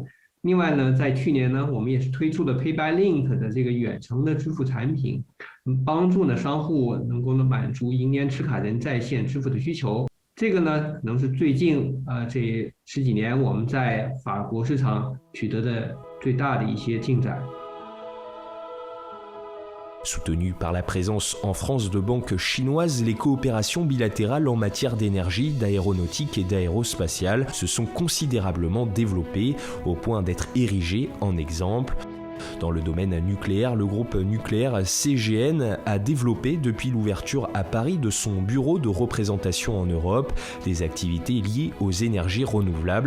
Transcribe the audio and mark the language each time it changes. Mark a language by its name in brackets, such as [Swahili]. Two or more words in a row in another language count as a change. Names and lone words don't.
[Chinese] 另外呢，在去年呢，我们也是推出了 Pay by Link 的这个远程的支付产品，帮助呢商户能够满足银联持卡人在线支付的需求。这个呢，可能是最近这10几年我们在法国市场取得的最大的一些进展。 [French] Soutenues par la présence en France de banques chinoises, les coopérations bilatérales en matière d'énergie, d'aéronautique et d'aérospatiale se sont considérablement développées au point d'être érigées en exemple. Dans le domaine nucléaire, le groupe nucléaire CGN a développé depuis l'ouverture à Paris de son bureau de représentation en Europe des activités liées aux énergies renouvelables.